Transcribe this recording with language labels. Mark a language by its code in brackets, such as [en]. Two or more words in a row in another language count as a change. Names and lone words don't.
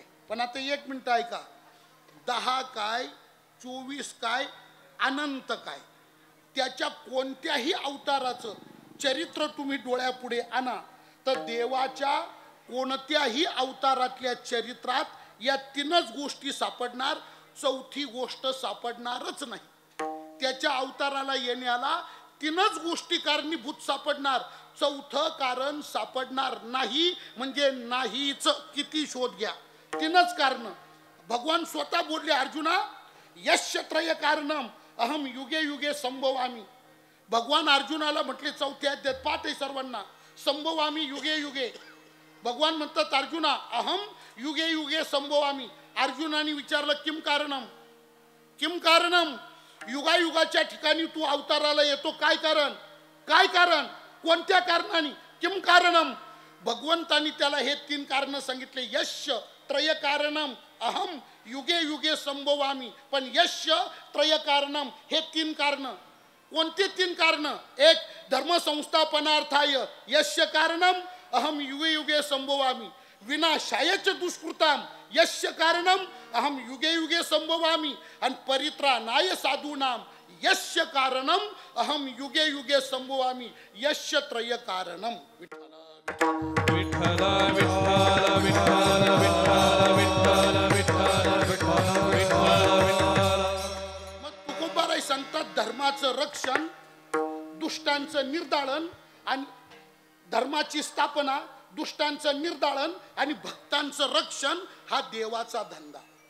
[mr] पण आता 1 मिनिट ऐका, 10 काय, 24 काय, अनंत काय, त्याच्या कोणत्याही अवताराचं चरित्र तुम्ही डोळ्यापुढे आणा, तर देवाच्या कोणत्याही अवतारातल्या चरित्रात या 3च गोष्टी सापडणार, चौथी गोष्ट सापडणारच नाही. त्याच्या अवताराला येण्याला 3च गोष्टी कारणीभूत सापडणार, चौथं कारण सापडणार नाही. म्हणजे नाहीच, किती शोध घ्या, 3च कारण. भगवान स्वतः बोलले, [sa] अर्जुना यस्य त्रय कारणम अहम युगे युगे संभवामी. [mr] भगवान अर्जुनाला म्हटले, चौथ्या अध्यायात पाठ आहे सर्वांना, [sa] संभवामी युगे युगे. [mr] भगवान म्हणतात, [sa] अर्जुना अहम युगे युगे संभवामी. [mr] अर्जुनाने विचारलं, [sa] किम कारणम, किम कारणम, [mr] युगायुगाच्या ठिकाणी तू अवताराला येतो, काय कारण, काय कारण, कोणत्या कारणाने, [sa] किम कारणम. [mr] भगवंतानी त्याला हे 3 कारण सांगितले, [sa] यस्य त्रय कारणम अहम युगे युगे संभवामी. पण यस्य त्रय कारणम, [mr] हे 3 कारण. कोणते 3 कारण, एक [sa] धर्मसंस्थापनार्थाय यस्य कारणम अहम युगे युगे संभवामी, विनाशायच दुष्कृताम यस्य कारणम अहम युगे युगे संभवामी, आणि परित्राणाय साधूनाम यस्य कारणम अहम युगे युगे संभवामी, यस्य त्रय कारणम. [mr] विठ्ठल विठ्ठल विठ्ठल विठ्ठल विठ्ठल विठ्ठल. मग तुकोबाराय सांगतात, धर्माचं रक्षण, दुष्टांचं निर्दालन आणि धर्माची स्थापना, दुष्टांचं निर्दालन आणि भक्तांचं रक्षण, हा देवाचा धंदा.